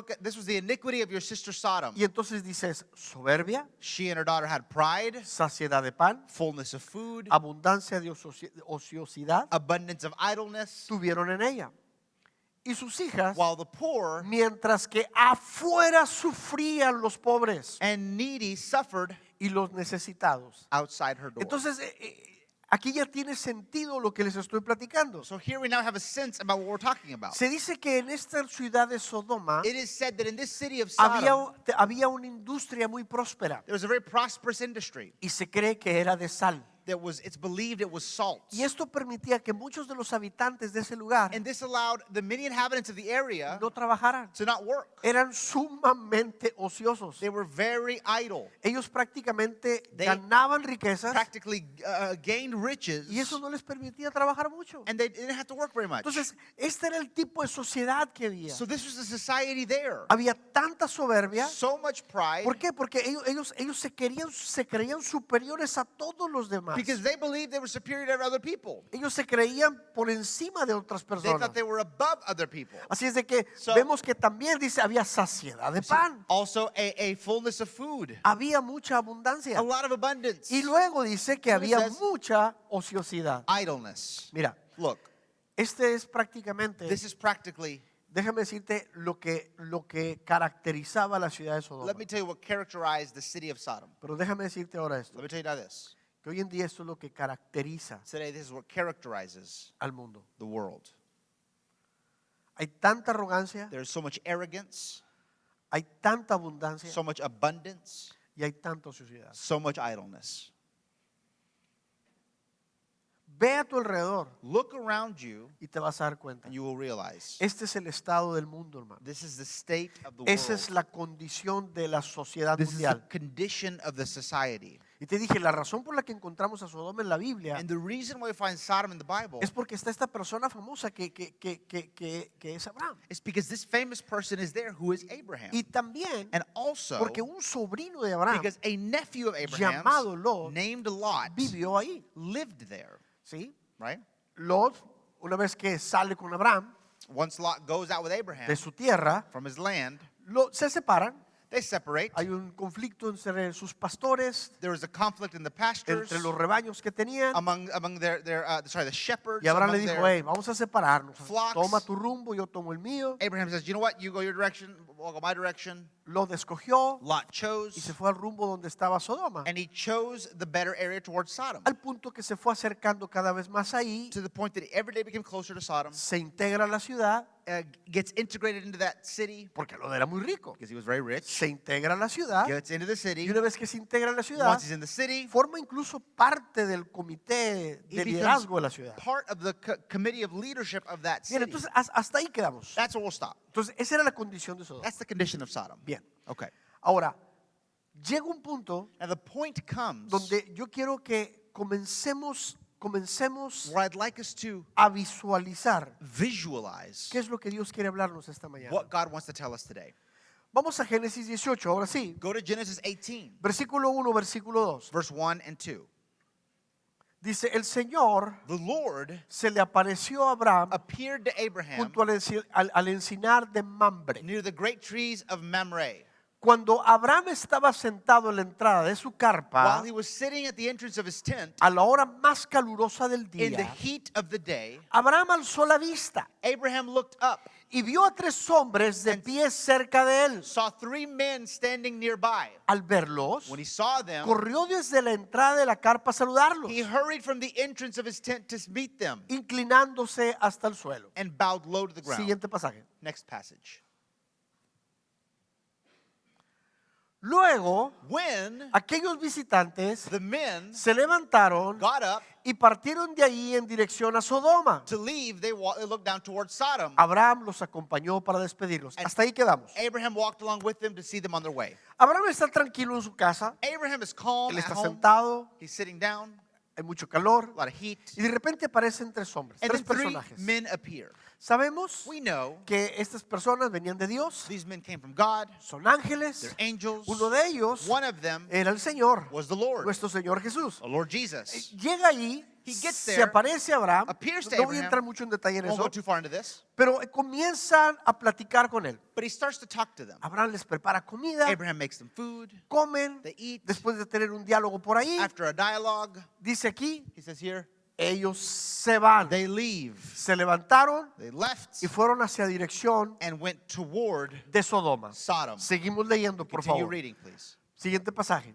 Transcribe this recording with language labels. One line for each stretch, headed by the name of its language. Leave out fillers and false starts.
English: this was the iniquity of your sister Sodom.
Spanish: y entonces dices, soberbia,
English: She and her daughter had pride,
Spanish: saciedad de pan,
English: fullness of food,
Spanish: abundancia de ociosidad,
English: abundance of idleness,
Spanish: tuvieron en ella. Y sus hijas,
English: while the poor
Spanish: mientras que afuera sufrían los pobres
English: and needy suffered
Spanish: y los necesitados.
English: outside her door.
Spanish: Entonces, aquí ya tiene sentido lo que les estoy platicando.
English: So here we now have a sense about what we're talking about.
Spanish: Se dice que en esta ciudad de Sodoma
English: It is said that in this city of
Spanish: había,
English: Sodom,
Spanish: había una industria muy próspera
English: there was a very prosperous industry
Spanish: y se cree que era de sal.
English: it's believed it was salt.
Spanish: Y esto permitía que muchos de los habitantes de ese lugar
English: And this allowed the many inhabitants of the area
Spanish: no trabajaran.
English: to not work.
Spanish: Eran sumamente ociosos.
English: They were very idle.
Spanish: Ellos prácticamente
English: They
Spanish: ganaban riquezas
English: Practically gained riches,
Spanish: y eso no les permitía trabajar mucho.
English: and they didn't have to work very much.
Spanish: Entonces, este era el tipo de sociedad que había.
English: So this was the society there.
Spanish: Había tanta soberbia.
English: So much pride,
Spanish: ¿Por qué? Porque ellos se creían superiores a todos los demás.
English: because they believed they were superior to other people.
Spanish: Ellos se creían por encima de otras
English: They
Spanish: personas.
English: thought they were above other people.
Spanish: Así es de que
English: So-
Spanish: vemos que también dice había saciedad de pan.
English: Also a fullness of food,
Spanish: Había mucha abundancia.
English: a lot of abundance,
Spanish: Y luego dice que
English: So it
Spanish: había
English: says-
Spanish: mucha ociosidad.
English: idleness.
Spanish: Mira,
English: Look,
Spanish: este es prácticamente,
English: this is practically,
Spanish: déjame decirte lo que caracterizaba la ciudad de Sodoma.
English: let me tell you what characterized the city of Sodom.
Spanish: Pero déjame decirte ahora esto,
English: Let me tell you now this.
Spanish: que hoy en día esto es lo que caracteriza
English: Today, this is what characterizes
Spanish: al mundo.
English: the world.
Spanish: Hay tanta arrogancia,
English: There's so much arrogance,
Spanish: hay tanta abundancia
English: so much abundance,
Spanish: y hay tanta ociosidad.
English: so much idleness.
Spanish: Ve a tu alrededor
English: Look around you
Spanish: y te vas a dar cuenta.
English: and you will realize
Spanish: Este es el estado del mundo, hermano.
English: this is the state of the
Spanish: Esa es
English: world.
Spanish: la condición de la sociedad
English: This is the
Spanish: mundial.
English: condition of the society.
Spanish: Y te dije, la razón por la que encontramos a Sodoma en la Biblia
English: And the reason why we find Sodom in the Bible
Spanish: es porque está esta persona famosa que es Abraham.
English: is because this famous person is there who is Abraham.
Spanish: Y también
English: And also
Spanish: porque un sobrino de Abraham
English: because a nephew of Abraham
Spanish: llamado Lot
English: named Lot
Spanish: vivió ahí.
English: lived there,
Spanish: ¿Sí?
English: right?
Spanish: Lot, una vez que sale con Abraham
English: Once Lot goes out with Abraham
Spanish: de su tierra,
English: from his land,
Spanish: se separan
English: They separate.
Spanish: Hay un conflicto entre sus pastores,
English: There was a conflict in the pastors,
Spanish: entre los rebaños que tenían.
English: among the shepherds.
Spanish: Y Abraham le
English: among
Spanish: dijo,
English: their
Spanish: hey, vamos a separarnos.
English: flocks.
Spanish: Toma tu rumbo, yo tomo el mío.
English: Abraham says, you know what? You go your direction, I'll go my direction.
Spanish: Lot escogió
English: Lot
Spanish: y se
English: chose,
Spanish: fue al rumbo donde estaba Sodoma.
English: and he chose the better area towards Sodom.
Spanish: Al punto que se fue acercando cada vez más ahí,
English: To the point that every day became closer to Sodom,
Spanish: se integra a la ciudad,
English: gets integrated into that city
Spanish: porque lo era muy rico.
English: because he was very rich.
Spanish: Se integra a la ciudad
English: Gets into the
Spanish: y
English: city.
Spanish: una vez que se integra a la ciudad,
English: Once he's in the city,
Spanish: forma incluso parte del comité
English: he
Spanish: de
English: becomes
Spanish: liderazgo de la ciudad.
English: part of the committee of leadership of that
Spanish: Bien,
English: city.
Spanish: entonces hasta ahí quedamos.
English: That's where we'll stop.
Spanish: Entonces esa era la condición de Sodoma.
English: That's the condition of Sodom.
Spanish: Bien,
English: Okay.
Spanish: ahora, llega un punto
English: Now the point comes
Spanish: donde yo quiero que comencemos
English: where I'd like us to
Spanish: a visualizar
English: visualize
Spanish: qué es lo que Dios quiere hablarnos esta mañana.
English: what God wants to tell us today.
Spanish: Vamos a Génesis 18, ahora sí.
English: Go to Genesis 18,
Spanish: Versículo 1, versículo 2.
English: verse 1 and 2.
Spanish: Dice, el Señor
English: The Lord
Spanish: se le apareció a Abraham
English: appeared to Abraham
Spanish: junto al encinar de Mamre.
English: near the great trees of Mamre.
Spanish: Cuando Abraham estaba sentado en la entrada de su carpa,
English: While he was sitting at the entrance of his tent
Spanish: a la hora más calurosa del
English: in the
Spanish: día,
English: heat of the day,
Spanish: Abraham alzó la vista
English: Abraham looked up,
Spanish: y vio a 3 hombres de pie cerca de él.
English: saw 3 men standing nearby.
Spanish: Al verlos,
English: When he saw them,
Spanish: corrió desde la entrada de la carpa a saludarlos,
English: he hurried from the entrance of his tent to meet them
Spanish: inclinándose hasta el suelo.
English: and bowed low to the ground.
Spanish: Siguiente pasaje.
English: Next passage.
Spanish: Luego,
English: When
Spanish: aquellos visitantes
English: the men
Spanish: se levantaron
English: got up
Spanish: y partieron de ahí en dirección a Sodoma.
English: to leave, they looked down towards Sodom.
Spanish: Abraham los acompañó para despedirlos. Hasta ahí quedamos.
English: Abraham walked along with them to see them on their way.
Spanish: Abraham está tranquilo en su casa.
English: Abraham is calm
Spanish: Él
English: at
Spanish: está
English: home.
Spanish: sentado.
English: He's sitting down,
Spanish: Hay mucho calor.
English: a lot of heat.
Spanish: Y de repente aparecen 3 hombres,
English: And 3 then 3
Spanish: personajes.
English: men appear.
Spanish: Sabemos
English: We know
Spanish: que estas personas venían de Dios.
English: these men came from God.
Spanish: Son ángeles.
English: They're angels.
Spanish: Uno de ellos
English: One of them
Spanish: era el Señor,
English: was the Lord,
Spanish: nuestro Señor Jesús.
English: the Lord Jesus.
Spanish: Llega ahí,
English: He gets
Spanish: se
English: there,
Spanish: aparece Abraham.
English: appears to
Spanish: No voy a
English: Abraham.
Spanish: entrar mucho en detalle en
English: Won't
Spanish: eso,
English: go too far into this,
Spanish: pero comienzan a platicar con él.
English: but he starts to talk to them.
Spanish: Abraham les prepara comida,
English: Abraham makes them food.
Spanish: comen.
English: They eat.
Spanish: Después de tener un diálogo por ahí,
English: After a dialogue,
Spanish: dice aquí,
English: he says here,
Spanish: ellos se van.
English: they leave.
Spanish: Se levantaron
English: They left
Spanish: y fueron hacia dirección
English: and went toward
Spanish: de Sodoma.
English: Sodom.
Spanish: Seguimos leyendo, por
English: Continue
Spanish: favor.
English: reading, please.
Spanish: Siguiente pasaje.